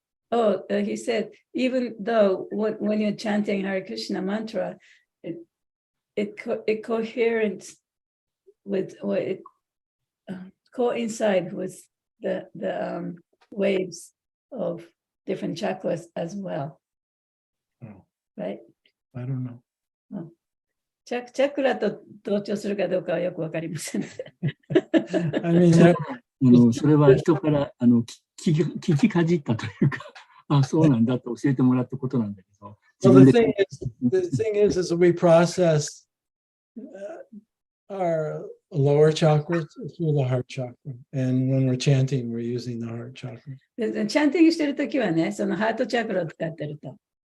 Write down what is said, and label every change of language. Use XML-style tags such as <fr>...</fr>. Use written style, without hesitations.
<en>Oh, he said, even though when you're chanting Hare Krishna mantra, it coherent with what it coincide with the waves of different chakras as well. Oh. Right? I don't know.</en> <ja>チャクラと同調するかどうかはよくわかりません。</ja> <en>I mean,</en> <ja>それは人から聞きかじったというか、あ、そうなんだと教えてもらったことなんだけど。</ja> <en>well, the thing is we process our lower chakras through the heart chakra. And when we're chanting, we're using the heart chakra.</en> <ja>でチャンティングしてるときはね、そのハートチャクラを使ってると。</ja>